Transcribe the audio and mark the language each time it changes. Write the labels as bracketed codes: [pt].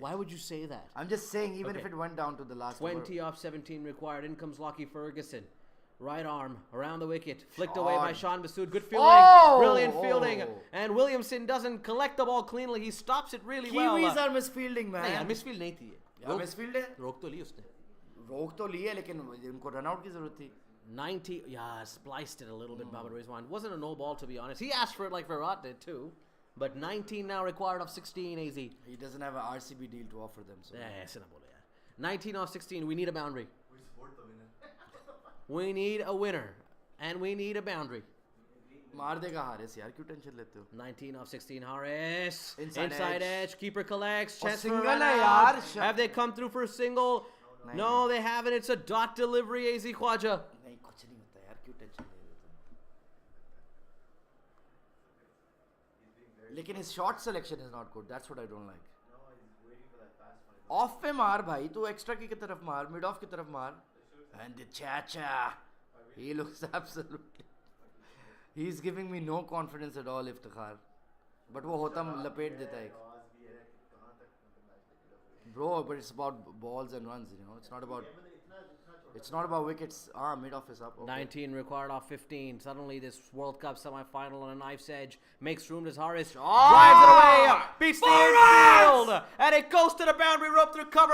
[en] Why would you say that? I'm just saying, even Okay. if it went down to the last 20 off 17 required. In comes Lockie Ferguson. Right arm around the wicket. Flicked away by Shan Masood. Good fielding. Oh! Brilliant fielding. Oh! And Williamson doesn't collect the ball cleanly. He stops it really well. Kiwis are misfielding, man. [hi] नहीं यार misfield नहीं थी ये. यार misfield है. रोक तो ली उसने. रोक तो ली है लेकिन उनको रन आउट की जरूरत थी. [en] 90, yeah, spliced it a little bit, Babar Rizwan. Wasn't a no ball, to be honest. He asked for it like Virat did, too. But 19 now required of 16, AZ. He doesn't have an RCB deal to offer them. So. [hi] Yeah, ऐसे ना बोले यार. [en] 19 off 16, we need a boundary. We support the winner. We need a winner. And we need a boundary. [hi] मार देगा हारिस यार क्यों tension लेते हो? [en] 19 off 16, Harris. Inside edge. Keeper collects. [hi] और [en] Chance for single a run [hi] है [en] out. [hi] यार. [en] Have they come through for a single? No, they haven't. It's a dot delivery, AZ Khwaja. [hi] नहीं कुछ नहीं होता यार क्यों टेंशन ले रहे हो? लेकिन [en] his shot selection is not good. That's what I don't like. No, he's waiting for that fast one. [hi] Off पे मार भाई तू extra की तरफ मार mid off की तरफ मार. [en] And the Chacha. He looks absolutely. He's giving me no confidence at all, Iftikhar. But [hi] वो होता लपेट देता है. [en] Bro, but it's about balls and runs, you know. It's not about. It's not about wickets. Mid off is up. Okay. 19 required off 15. Suddenly, this World Cup semi-final on a knife's edge makes room as Harris drives it away, beats the infield, and it goes to the boundary rope through cover.